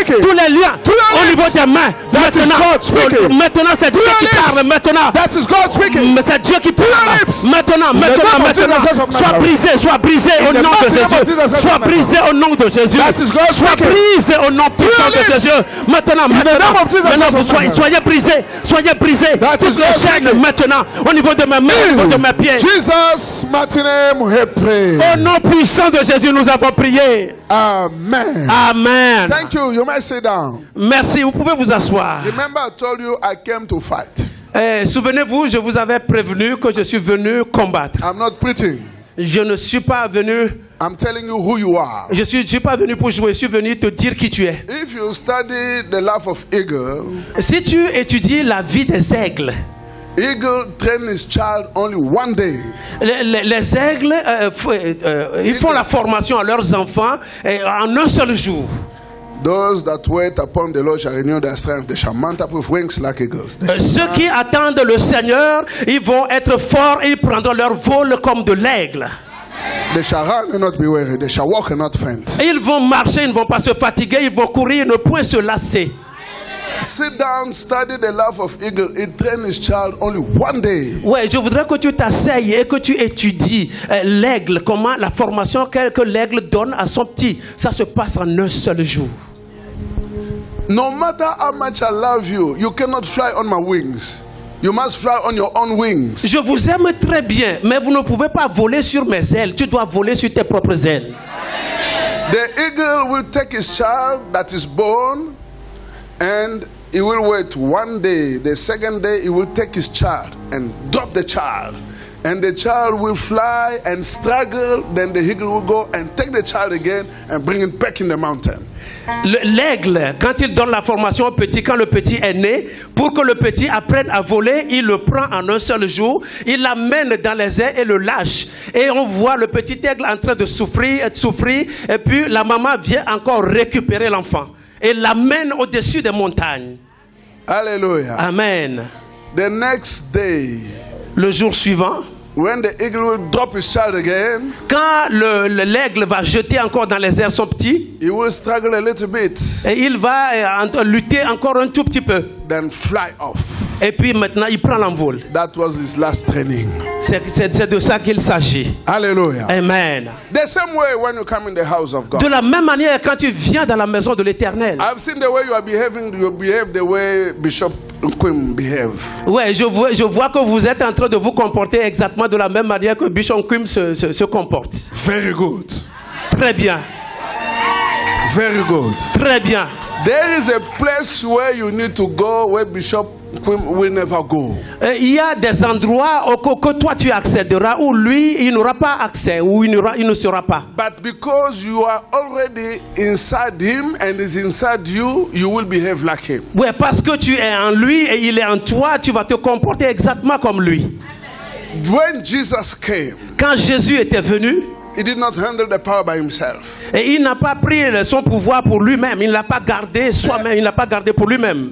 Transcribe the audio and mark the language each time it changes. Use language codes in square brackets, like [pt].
[fr] Tous les liens au niveau des mains. Maintenant c'est Dieu qui parle. Maintenant. Mais c'est Dieu qui parle. Maintenant. Sois brisé au nom de Jésus. Sois brisé au nom de Jésus. Sois brisé au nom puissant de Jésus. Maintenant, vous soyez brisés. Toutes les chaînes maintenant, au niveau de mes mains, au niveau de mes pieds. [en] Jesus' mighty name we pray. [fr] Au nom puissant de Jésus, nous avons prié. Amen. Amen. [en] Thank you. You may sit down. [fr] Merci, vous pouvez vous asseoir. [en] Remember, I told you I came to fight. [fr] Souvenez-vous, je vous avais prévenu que je suis venu combattre. [en] I'm not preaching. [fr] Je ne suis pas venu. [en] I'm telling you who you are. [fr] Je suis pas venu pour jouer, je suis venu te dire qui tu es. [en] If you study the life of eagle, [fr] si tu étudies la vie des aigles, [en] eagle train his child only one day. [fr] Les aigles, ils font la formation à leurs enfants en un seul jour. [en] Those that wait upon the Lord shall renew their strength. They shall mount up with wings like eagles. [fr] Ceux qui attendent le Seigneur, ils vont être forts et ils prendront leur vol comme de l'aigle. [en] They shall run and not be weary. They shall walk and not faint. [fr] Et ils vont marcher, ils ne vont pas se fatiguer, ils vont courir, ne point se lasser. [en] Sit down, study the life of eagle. It trained his child only one day. [fr] Ouais, je voudrais que tu t'asseyes et que tu étudies l'aigle, comment la formation que l'aigle donne à son petit. Ça se passe en un seul jour. [en] No matter how much I love you, you cannot fly on my wings. You must fly on your own wings. [fr] Je vous aime très bien, mais vous ne pouvez pas voler sur mes ailes. Tu dois voler sur tes propres ailes. [en] The eagle will take his child that is born, and he will wait one day. The second day, he will take his child and drop the child. And the child will fly and struggle. Then the eagle will go and take the child again and bring it back in the mountain. [fr] L'aigle, quand il donne la formation au petit, quand le petit est né, pour que le petit apprenne à voler, il le prend en un seul jour, il l'amène dans les airs et le lâche. Et on voit le petit aigle en train de souffrir, et puis la maman vient encore récupérer l'enfant et l'amène au-dessus des montagnes. Alléluia. Amen. [en] The next day, [fr] le jour suivant, [en] when the eagle will drop his child again, [fr] quand l'aigle va jeter encore dans les airs son petit, [en] he will struggle a little bit, [fr] et il va lutter encore un tout petit peu, [en] then fly off. [fr] Et puis maintenant il prend l'envol. [en] That was his last training. [fr] C'est de ça qu'il s'agit. Hallelujah. Amen. [en] The same way when you come in the house of God. [fr] De la même manière quand tu viens dans la maison de l'Éternel. [en] I've seen the way you are behaving. You behave the way Bishop Quim behave. [fr] Ouais, je vois que vous êtes en train de vous comporter exactement de la même manière que Bishop Quim se comporte. [en] Very good. [fr] Très bien. [en] Very good. [fr] Très bien. [en] There is a place where you need to go where Bishop Quim will never go. [fr] Il y a des endroits que toi tu accéderas où lui il n'aura pas accès, où il ne sera pas. [en] But because you are already inside him and is inside you, you will behave like him. [fr] Ouais, parce que tu es en lui et il est en toi, tu vas te comporter exactement comme lui. [en] When Jesus came, [fr] quand Jésus était venu, [en] he did not handle the power by himself. [fr] Et il n'a pas pris son pouvoir pour lui-même. Il ne l'a pas gardé soi-même. Il n'a pas gardé pour lui-même.